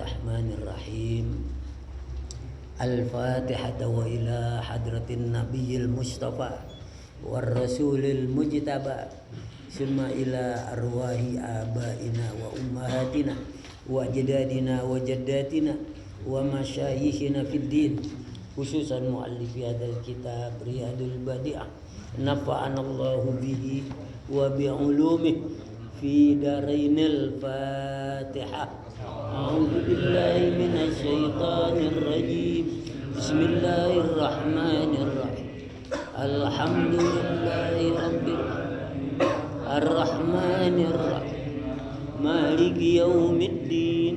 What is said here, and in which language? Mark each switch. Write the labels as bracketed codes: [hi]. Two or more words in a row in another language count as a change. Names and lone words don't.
[ar] بسم الله الرحمن الرحيم. الفاتحة وإلى حضرة النبي المصطفى والرسول المجتبى. ثم إلى أرواح آبائنا وأمهاتنا وأجدادنا وجداتنا ومشايخنا في الدين، خصوصا مؤلف هذا الكتاب Riyadul Badi'ah. نفعنا الله به وبعلومه في الدارين الفاتحة. أعوذ بالله من الشيطان الرجيم. بسم الله الرحمن الرحيم. الحمد لله رب الرحمن الرحيم. مالك يوم الدين.